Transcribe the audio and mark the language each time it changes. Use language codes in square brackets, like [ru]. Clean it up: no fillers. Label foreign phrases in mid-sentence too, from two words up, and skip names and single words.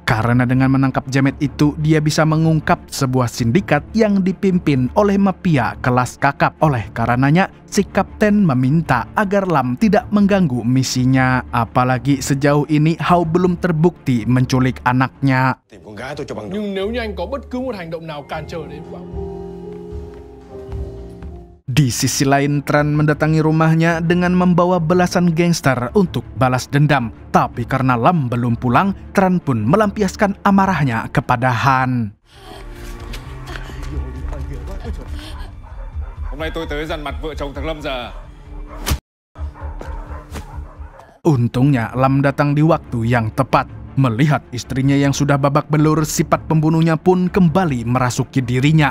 [id] Karena dengan menangkap Jamet itu, dia bisa mengungkap sebuah sindikat yang dipimpin oleh mafia kelas kakap. Oleh karenanya, si kapten meminta agar Lam tidak mengganggu misinya. Apalagi sejauh ini Hao belum terbukti menculik anaknya. [vi] Tìm con gái tôi cho bằng được. Nhưng nếu như anh có bất cứ một hành động nào cản trở đến Bảo. [id] Di sisi lain, Tran mendatangi rumahnya dengan membawa belasan gangster untuk balas dendam. Tapi karena Lam belum pulang, Tran pun melampiaskan amarahnya kepada Han. [vi] Hôm nay tôi tới dằn mặt vợ chồng thằng Lâm giờ. [id] Untungnya Lam datang di waktu yang tepat. Melihat istrinya yang sudah babak belur, sifat pembunuhnya pun kembali merasuki dirinya.